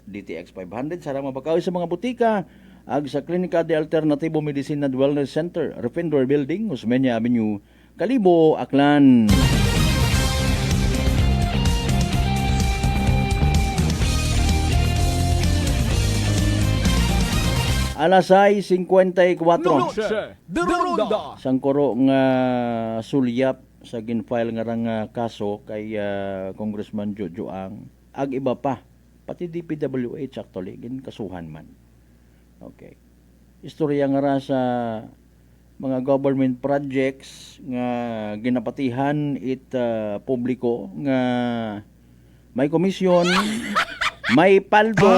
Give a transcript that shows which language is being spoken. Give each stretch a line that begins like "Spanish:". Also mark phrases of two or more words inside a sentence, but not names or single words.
Aklanon: DTX 500 sarang mapakawi sa mga butika ag sa Klinika de Alternativo Medicine and Wellness Center, Refendor Building, Osmeña Avenue, Kalibo, Aklan. Alas 6:54. Noche de Ronda. Sangkoro nga sulyap sa ginfile nga rang kaso kay Congressman Jojo Ang ag iba pa pati DPWH actually ginkasuhan man. Okay. Istorya nga ra sa mga
English: government projects
Aklanon: nga ginapatihan it publiko nga may komisyon, may paldo.